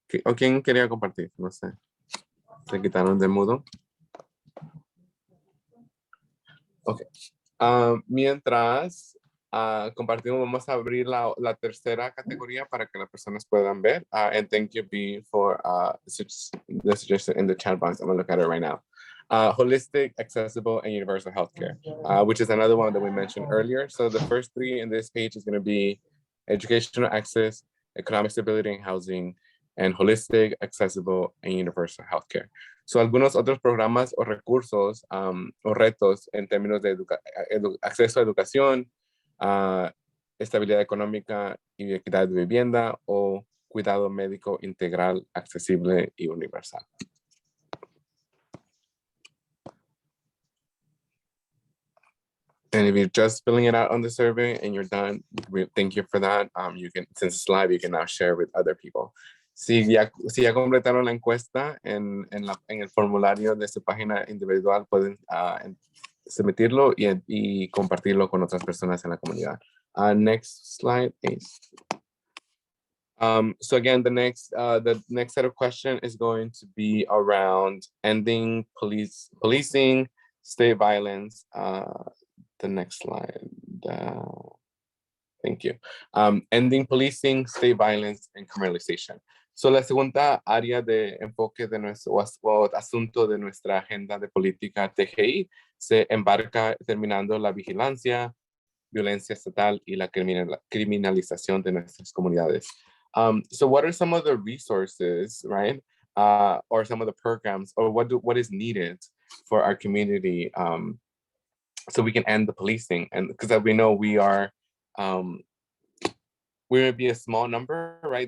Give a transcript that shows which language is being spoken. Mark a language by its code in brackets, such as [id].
[es] ¿O quién quería compartir? No sé. Se quitaron de mudo. Ok. Mientras compartimos, vamos a abrir la tercera categoría para que las personas puedan ver. [en] And thank you, B, for the suggestion in the chat box. I'm going to look at it right now. Holistic, accessible, and universal healthcare, which is another one that we mentioned earlier. So the first three in this page is going to be educational access, economic stability and housing, and holistic, accessible, and universal healthcare. [es] So algunos otros programas o recursos o retos en términos de acceso a educación, estabilidad económica y equidad de vivienda, o cuidado médico integral, accesible y universal. [en] And if you're just filling it out on the survey and you're done, thank you for that. You can, since it's live, you can now share with other people. [es] Si ya completaron la encuesta en el formulario de su página individual, pueden submitirlo y compartirlo con otras personas en la comunidad. [en] Next slide, please. So again, the next set of questions is going to be around ending policing, state violence. The next slide. Thank you. Ending policing, state violence, and criminalization. [es] So la segunda área de enfoque de nuestro asunto de nuestra agenda de política TGI se embarca terminando la vigilancia, violencia estatal y la criminalización de nuestras comunidades. [en] So what are some of the resources, right? Or some of the programs, or what is needed for our community so we can end the policing? And because we know we may be a small number, right?